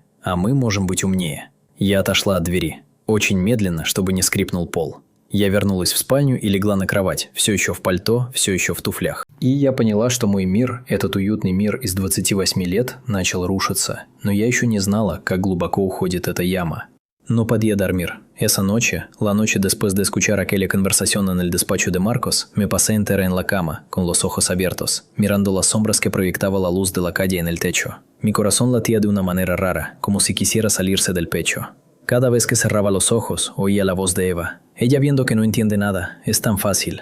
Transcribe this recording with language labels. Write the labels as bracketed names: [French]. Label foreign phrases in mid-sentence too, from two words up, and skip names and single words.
[Russian] «А мы можем быть умнее». Я отошла от двери. Очень медленно, чтобы не скрипнул пол. Я вернулась в спальню и легла на кровать, все еще в пальто, все еще в туфлях. И я поняла, что мой мир, этот уютный мир из 28 лет, начал рушиться, но я еще не знала, как глубоко уходит эта яма. [Spanish] No podía dormir. Esa noche, la noche después de escuchar aquella conversación en el despacho de Marcos, me pasé entera en la cama, con los ojos abiertos, mirando las sombras que proyectaba la luz de la calle en el techo. Mi corazón latía de una manera rara, como si quisiera salirse del pecho. Cada vez que cerraba los ojos, oía la voz de Eva. Ella viendo que no entiende nada, es tan fácil.